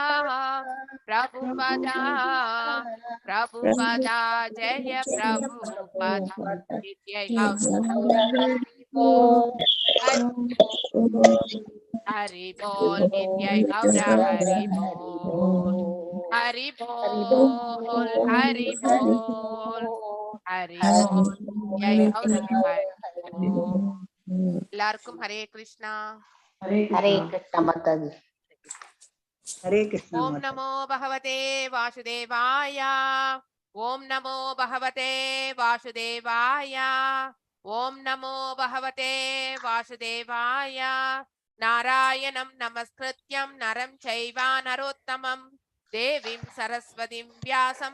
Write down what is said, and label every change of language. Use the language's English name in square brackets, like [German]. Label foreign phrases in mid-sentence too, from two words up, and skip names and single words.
[Hindi] जय प्रभुपदा नित्य हरि बोल नित्य गौरा हरि बोल हरि बोल हरि बोल हरि बोल जय गौरा [Tamil] எல்லாருக்கும் ஹரே கிருஷ்ணா [Hindi] हरे कृष्ण माता जी हरे कृष्ण [Sanskrit] ओम नमो भगवते वासुदेवाय ओम नमो भगवते वासुदेवाय ओम नमो भगवते वासुदेवाय नारायणं नमस्कृत्यं नरं चैव नरोत्तमं देवीं सरस्वतीं व्यासं